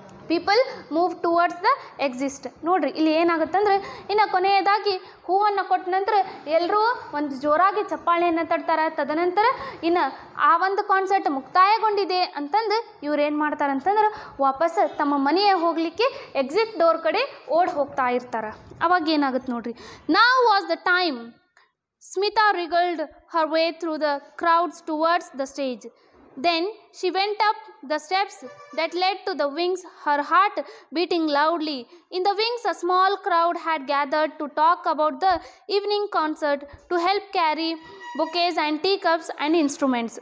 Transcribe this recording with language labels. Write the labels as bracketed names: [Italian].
[English] People move towards the exist. [Kannada] ನೋಡ್ರಿ ಇಲ್ಲಿ ಏನಾಗುತ್ತಂದ್ರೆ ಇನ್ನು ಕೊನೆಯದಾಗಿ ಹೂವನ್ನು ಕೊಟ್ಟ ನಂತರ ಎಲ್ಲರೂ ಒಂದು ಜೋರಾಗಿ ಚಪ್ಪಾಳೆಯನ್ನು ತಟ್ತಾರೆ. ತದನಂತರ ಇನ್ನು ಆ ಒಂದು ಕಾನ್ಸರ್ಟ್ ಮುಕ್ತಾಯಗೊಂಡಿದೆ ಅಂತಂದು ಇವ್ರು ಏನು ಮಾಡ್ತಾರೆ ಅಂತಂದ್ರೆ ವಾಪಸ್ ತಮ್ಮ ಮನೆಯ ಹೋಗಲಿಕ್ಕೆ ಎಕ್ಸಿಟ್ ಡೋರ್ ಕಡೆ ಓಡಿ ಹೋಗ್ತಾ ಇರ್ತಾರೆ. ಅವಾಗ ಏನಾಗುತ್ತೆ ನೋಡ್ರಿ. [English] Now was the time. Smita wriggled her way through the crowds towards the stage. Then she went up the steps that led to the wings, her heart beating loudly. In the wings, a small crowd had gathered to talk about the evening concert, to help carry bouquets and teacups and instruments.